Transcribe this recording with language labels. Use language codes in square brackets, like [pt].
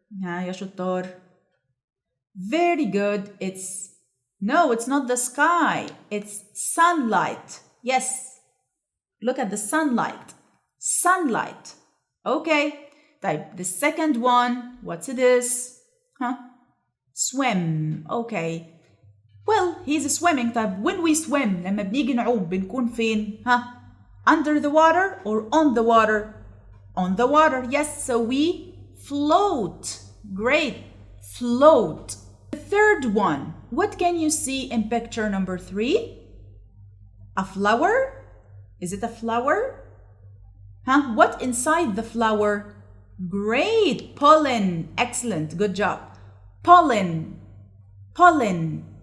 [ar] يا شطار. [en] Very good. It's not the sky. It's sunlight. Yes. Look at the sunlight. Sunlight. Okay. طيب, the second one, what's this? Swim. Okay. Well, he's swimming. [ar] طيب, [en] when we swim, [ar] لما بنيجي نعوم بنكون فين? [en] Under the water or on the water? On the water, yes. So we float. Great. Float. The third one, what can you see in picture number 3? A flower? Is it a flower? What inside the flower? Great. Pollen. Excellent. Good job. Pollen. Pollen.